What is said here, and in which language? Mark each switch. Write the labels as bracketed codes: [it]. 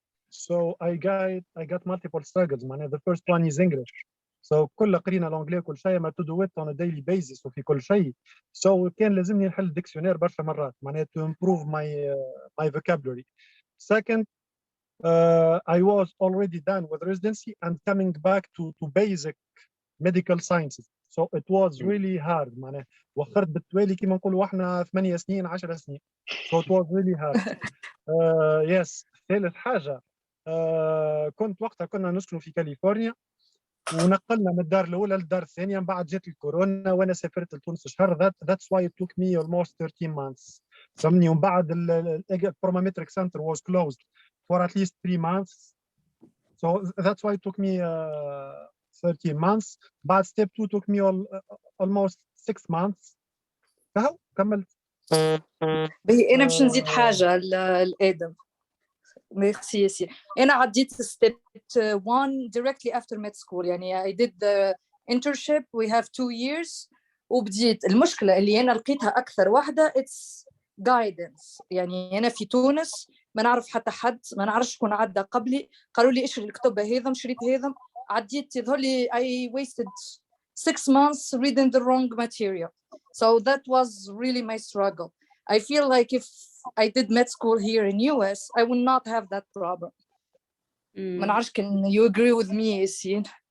[en] So I got multiple struggles. معناها the first one is English. [ar] So كل قرينا الانجليزي كل شيء ما [en] to do it on a daily basis [ar] وفي كل شيء. So كان لازمني نحل ديكسيونير برشا مرات معناها [en] to improve my vocabulary. Second, I was already done with residency and coming back to basic medical sciences. So it was really hard. [ar] معناها وخرت بالتوالي كما نقولوا احنا 8 سنين 10 سنين. [en] So it was really hard. Yes. [ar] ثالث حاجة كنت وقتها كنا نسكن في كاليفورنيا ونقلنا من الدار الأولى للدار الثانية، من بعد جات الكورونا وأنا سافرت لتونس شهر. [en] That's why it took me almost 13 months. [ar] فهمني. ومن بعد البروميتريك [en] center was closed for at least 3 months. So that's why it took me 13 months. بعد step 2 took me almost 6 months. [ar] فهو كملت. أنا باش نزيد حاجة لآدم. [en] Merci ياسين. [ar] أنا عديت [en] step 1 directly after med school. يعني I did the internship. We have 2 years. وبديت. [ar] المشكلة اللي أنا لقيتها أكثر واحدة [en] it's guidance. [ar] يعني أنا في تونس ما نعرف حتى حد، ما نعرفش شكون عدى قبلي. قالوا لي اشري الكتب هذا، شريت هذا، عديت يظهر لي [en] I wasted 6 months reading the wrong material. So that was really my struggle. I feel like if I did med school here in US, I would not have that problem. [ar] ما نعرفش كان [en] you agree with me ياسين.